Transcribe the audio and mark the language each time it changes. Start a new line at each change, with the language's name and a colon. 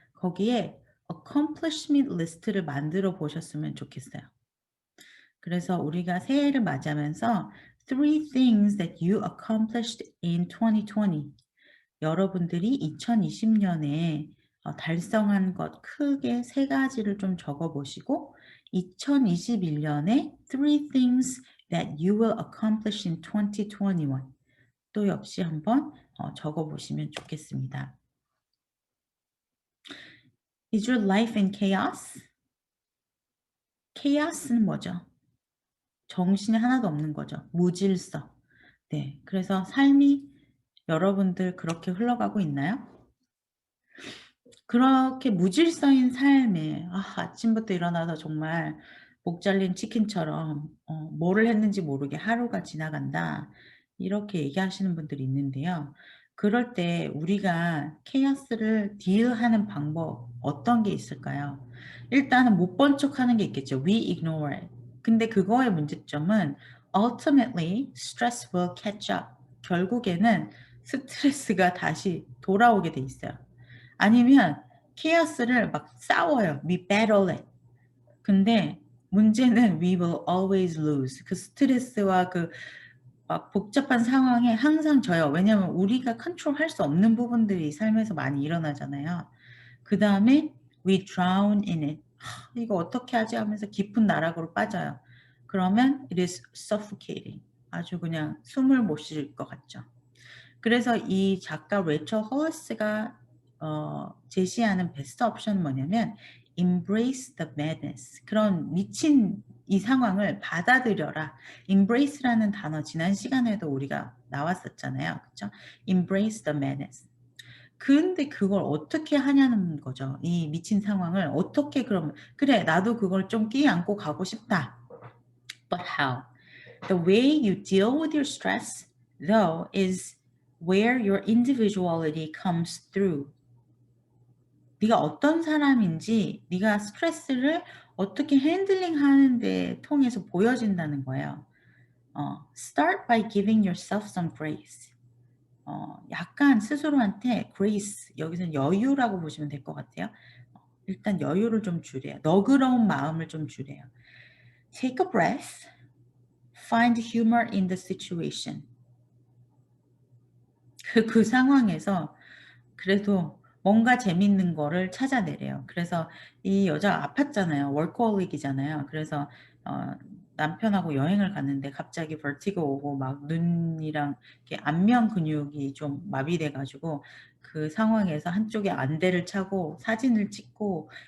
Korean: 거기에 accomplishment 리스트를 만들어 보셨으면 좋겠어요. 그래서 우리가 새해를 맞이하면서
English: three things that you accomplished in 2020.
Korean: 여러분들이 2020년에 달성한 것 크게 세 가지를 좀 적어 보시고 2021년에
English: three things that you will accomplish in 2021.
Korean: 또 역시 한번 적어 보시면 좋겠습니다.
English: Is your life in chaos?
Korean: chaos는 뭐죠? 정신이 하나도 없는 거죠. 무질서. 네. 그래서 삶이 여러분들 그렇게 흘러가고 있나요? 그렇게 무질서인 삶에 아침부터 일어나서 정말 목 잘린 치킨처럼 뭐를 했는지 모르게 하루가 지나간다. 이렇게 얘기하시는 분들이 있는데요. 그럴 때 우리가 케이오스를 딜하는 방법 어떤 게 있을까요? 일단은 못 본 척하는 게 있겠죠.
English: We ignore it.
Korean: 근데 그거의 문제점은
English: ultimately stress will catch up.
Korean: 결국에는 스트레스가 다시 돌아오게 돼 있어요. 아니면 케이오스를 막 싸워요.
English: We battle it.
Korean: 근데 문제는
English: we will always lose.
Korean: 그 스트레스와 그 막 복잡한 상황에 항상 져요. 왜냐하면 우리가 컨트롤할 수 없는 부분들이 삶에서 많이 일어나잖아요. 그 다음에
English: we drown in it.
Korean: 이거 어떻게 하지 하면서 깊은 나락으로 빠져요. 그러면
English: it is suffocating.
Korean: 아주 그냥 숨을 못 쉴 것 같죠. 그래서 이 작가 레이첼 홀리스가 제시하는 베스트 옵션은 뭐냐면
English: embrace the madness.
Korean: 그런 미친 이 상황을 받아들여라. embrace라는 단어 지난 시간에도 우리가 나왔었잖아요. 그렇죠?
English: embrace the madness.
Korean: 근데 그걸 어떻게 하냐는 거죠. 이 미친 상황을 어떻게 그러면 그래 나도 그걸 좀 끼안고 가고 싶다.
English: But how? The way you deal with your stress, though, is where your individuality comes through.
Korean: 네가 어떤 사람인지 네가 스트레스를 어떻게 핸들링 하는데 통해서 보여진다는 거예요.
English: Start by giving yourself some grace.
Korean: 약간 스스로한테 grace, 여기서는 여유라고 보시면 될 것 같아요. 일단 여유를 좀 주래요. 너그러운 마음을 좀 주래요.
English: Take a breath. Find humor in the situation.
Korean: 그 상황에서 그래도 뭔가 재밌는 거를 찾아내래요. 그래서 이 여자가 아팠잖아요. 워커홀릭이잖아요. 그래서 남편하고 여행을 갔는데 갑자기 벌티고 오고 막 눈이랑 이렇게 안면 근육이 좀 마비돼 가지고 그 상황에서 한쪽에 안대를 차고 사진을 찍고